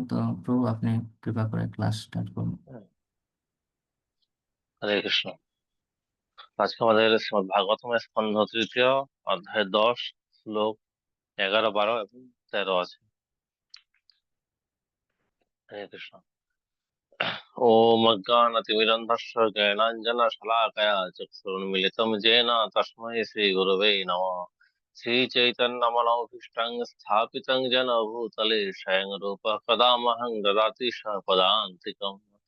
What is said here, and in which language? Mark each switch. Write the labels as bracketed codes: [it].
[bn] তো প্রভু আপনি কৃপা করে ক্লাস স্টার্ট করুন। হরে কৃষ্ণ। আজকে আমাদের শ্রীমদ্ ভাগবতমের স্কন্ধ তৃতীয় অধ্যায় 10 শ্লোক 11, 12 এবং 13 আছে। হরে কৃষ্ণ। [sa] ওম অজ্ঞানতিমিরন্ধস্য জ্ঞানাঞ্জনশলাকয়া চক্ষুरुन्मीलितं येन तस्मै श्रीगुरवे नमः। श्रीचैतन्यमनोभीष्टं स्थापितं येन भूतले स्वयं रूपः कदा मह्यं ददाति पदान्तिकम्।